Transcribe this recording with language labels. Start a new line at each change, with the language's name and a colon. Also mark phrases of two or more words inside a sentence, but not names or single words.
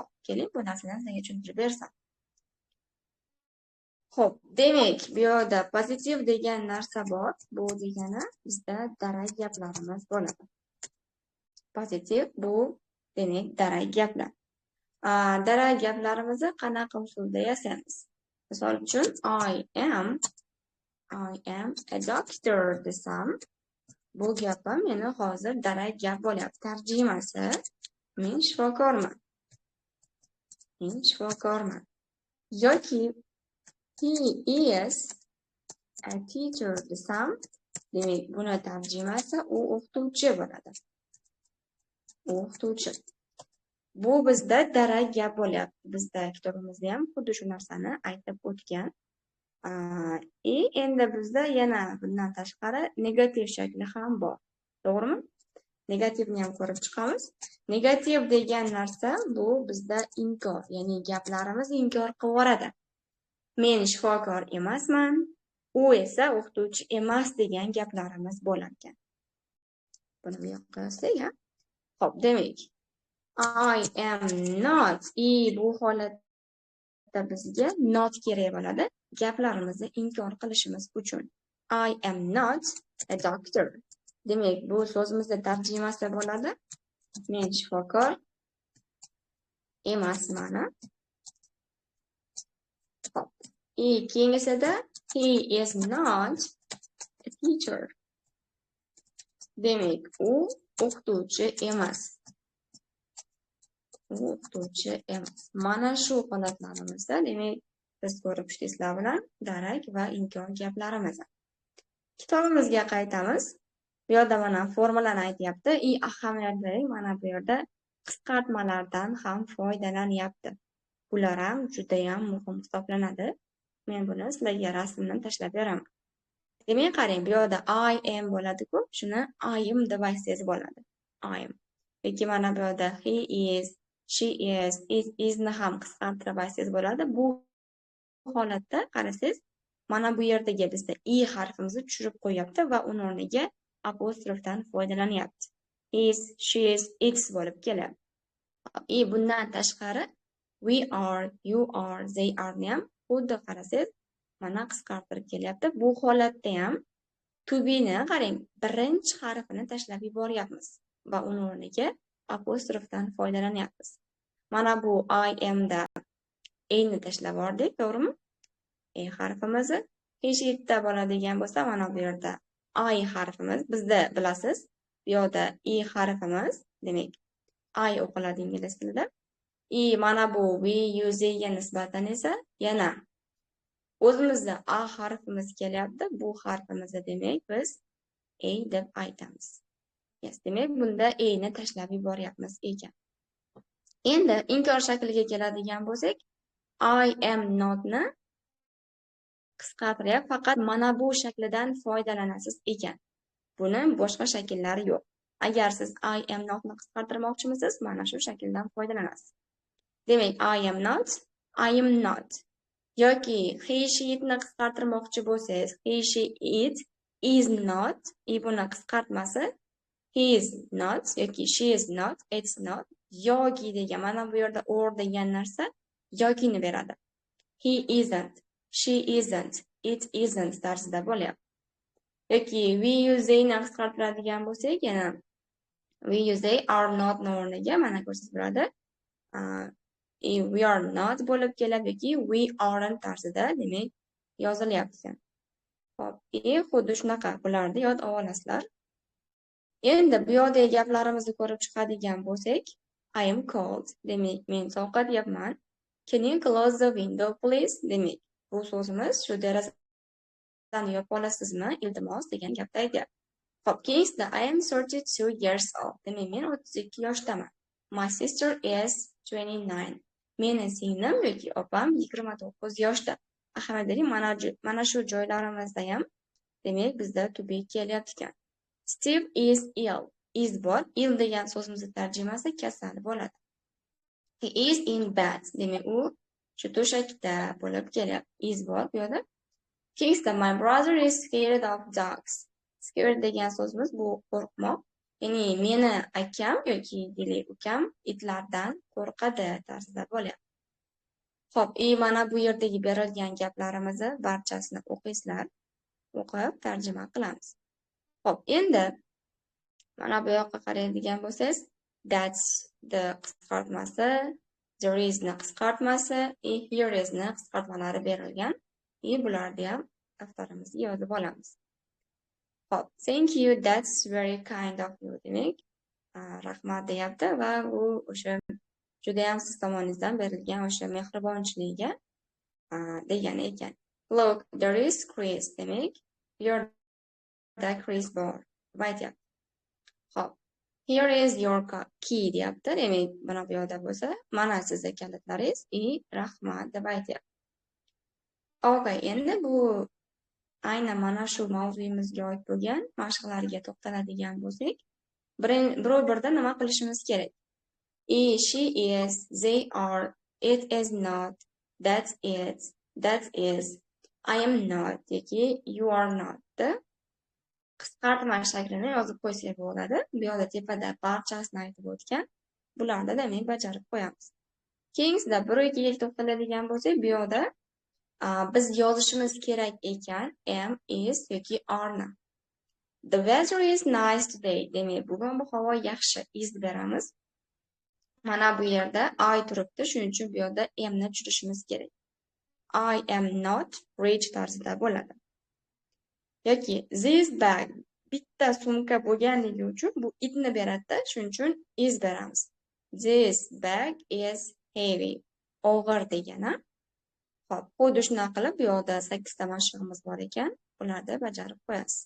Uzbek: Keling, bu narsani sizga tushuntirib bersam. Xo'p, demak, bu yerda pozitiv degan narsa bor. Bu degani bizda darak gaplarimiz bo'ladi. Pozitiv bu demak darak gaplar. Darak gaplarimizni qanaqa usulda yasaymiz? Misol uchun
English: I am a doctor
Uzbek: desam, bu gapim meni hozir darak gap bo'lyapti. Tarjimasi men shifokorman. Yoki
English: he is a teacher
Uzbek: desam, demak buni tarjimasi u o'qituvchi bo'ladi. O'qituvchi. Bu bizda darak gap bo'lyapti. Bizda kitobimizda ham xuddi shu narsani aytib o'tgan. Endi bizda yana bundan tashqari negativ shakli ham bor. To'g'rimi? Negativni ham ko'rib chiqamiz. Negativ degan narsa bu bizda inkor, ya'ni gaplarimiz inkor qilib yuboradi. Men shifokor emasman, u esa o'qituvchi emas degan gaplarimiz bo'lar ekan. Buni bu yoqqa yozsak, Xo'p, demak
English: I am not.
Uzbek: Bu holatda bizga not kerak bo'ladi. Gaplarimizni inkor qilishimiz uchun.
English: I am not a doctor.
Uzbek: Demak, bu so'zimizda tarjimasi bo'ladi. Men shifokor emasman. Xo'p.
English: Keyingisida he is not a teacher.
Uzbek: Demak, u o'qituvchi emas. O'qituvchi emas. Mana shu holatlarimizda demak biz ko'rib chiqdingizlar bilan darak va inkor gaplarimiz. Kitobimizga qaytamiz. Bu yerda mana formulani aytyapti. Ahamiyat bering, mana bu yerda qisqartmalardan ham foydalanyapti. Bular ham juda ham muhim hisoblanadi. Men buni sizlarga rasmni tashlab beraman. Demak, qarang, bu yerda
English: I am
Uzbek: bo'ladi-ku, shuni
English: I am
Uzbek: deb aytsangiz bo'ladi.
English: I am.
Uzbek: Yoki mana bu yerda
English: he is, she is, it isni
Uzbek: ham qisqartirib aytsangiz bo'ladi. Bu holatda qarasangiz, mana bu yerdagi bizda harfimizni tushirib qo'yapti va uning o'rniga apostrofdan foydalanyapti.
English: Is, she is, it's
Uzbek: bo'lib keladi. Bundan tashqari
English: we are, you are, they are
Uzbek: ni ham xuddi qarasangiz mana qisqartirib kelyapti. Bu holatda ham
English: to be
Uzbek: ni qarang, birinchi harfini tashlab yuboryapmiz va uning o'rniga apostrofdan foydalanyapmiz. Mana bu
English: I am
Uzbek: da ni tashlab yubordik, to'g'rimi? Harfimizni heshitda bo'ladigan bo'lsa, mana bu yerda I harfimiz, bizda bilasiz, bu yerda harfimiz, demak I o'qiladi ingliz tilida. Mana bu
English: we, you,
Uzbek: theyga nisbatan esa yana o'zimizda A harfimiz kelyapti. Bu harfimizni demak biz A deb aytamiz. Demak, bunda A ni tashlab yuboryapmiz ekan. Endi inkor shakliga keladigan bo'lsak,
English: I am not
Uzbek: ni qisqartirib faqat mana bu shaklidan foydalanasiz ekan. Buni boshqa shakllari yo'q. Agar siz
English: I am not
Uzbek: ni qisqartirmoqchimisiz, mana shu shakldan foydalanasiz. Demak,
English: I am not, I am not. Yoki he, she,
Uzbek: itni qisqartirmoqchi bo'lsangiz,
English: he, she, it is not.
Uzbek: Buni qisqartmasi
English: he is not yoki she is not, it's not.
Uzbek: Yoki degan, mana bu yerda or degan narsa yokini beradi.
English: He isn't, she isn't, it isn't
Uzbek: tarzida bo'lyapti. Yoki
English: we use they
Uzbek: ni qisqartiradigan bo'lsak, yana
English: we use they are not
Uzbek: o'rniga mana ko'rsatib beradi.
English: we are not
Uzbek: bo'lib keladi yoki
English: we aren't
Uzbek: tarzida demak yozilyapti. Hop, xuddi shunaqa bularni yod olasizlar. Endi bu yoqdagi gaplarimizni ko'rib chiqadigan bo'lsak,
English: I am cold,
Uzbek: demak men sovqotyapman.
English: Can you close the window please?
Uzbek: Demak, bu so'zimiz shu derazani yopib olasizmi? Iltimos degan gapda aytyapti. Hop, keyingisida
English: I am 32 years old.
Uzbek: Demak, men 32 yoshdaman.
English: My sister is 29.
Uzbek: Meni singlim yoki opam 29 yoshda. Ahamiyatli mana shu joylarimizda ham demak bizda
English: to be
Uzbek: kelyapti ekan.
English: Steve is ill. Is bor.
Uzbek: Ill degan so'zimizning tarjimasi kasal bo'ladi.
English: He is in bed.
Uzbek: Demak, u shu to'shakda bo'lib kelyapti. Is bor bu yerda.
English: Keyingisida my brother is scared of dogs.
Uzbek: Scared degan so'zimiz bu qo'rqmoq. Ya'ni meni akam yoki deylik ukam itlardan qo'rqadi tarzida bo'lyapti. Xo'p, mana bu yerdagi berilgan gaplarimizni barchasini o'qiysizlar. O'qib tarjima qilamiz. Xo'p, endi mana bu yoqqa qaraydigan bo'lsangiz,
English: that's the
Uzbek: qisqartmasi,
English: there is
Uzbek: ni qisqartmasi,
English: here is
Uzbek: ni qisqartmalari berilgan. Bularni ham daftarimizga yozib olamiz. Xo'p,
English: thank you, that's very kind of you
Uzbek: demak, rahmat deyapti va u o'sha juda ham siz tomoningizdan berilgan o'sha mehribonchiligiga degani ekan.
English: Look, there is Chris
Uzbek: demak, yerda Chris bor. Aytyapti. Xo'p,
English: here is your key deyapti.
Uzbek: Demak, mana bu yoqda bo'lsa, mana sizning kalitlaringiz, rahmat deb aytyapti. Okay, endi bu aynan mana shu mavzuyimizga oid bo'lgan mashqlarga to'xtaladigan bo'lsak, birov-birdan nima qilishimiz kerak?
English: She is, they are, it is not, that's it, that is, I am not yoki you are not.
Uzbek: Qisqartma shaklini yozib qo'ysak bo'ladi. Bu yoqda tepada barchasini aytib o'tgan. Bularni demak bajarib qo'yamiz. Keyingisida 1-2 ga to'xtaladigan bo'lsak, bu yoqda biz yozishimiz kerak ekan am, is yoki are ni.
English: The weather is nice today.
Uzbek: Demak, bugun bu havo yaxshi. Is beramiz. Mana bu yerda I turibdi, shuning uchun bu yerda am ni tushirishimiz kerak.
English: I am not rich
Uzbek: tarzida bo'ladi. Yoki
English: this bag,
Uzbek: bitta sumka bo'lganligi uchun bu itni beradi, shuning uchun is beramiz.
English: This bag is heavy.
Uzbek: Og'ir degani. Xo'p, xuddi shunaqa qilib bu yoqda 8 ta mashqimiz bor ekan, ularni bajarib qo'yasiz.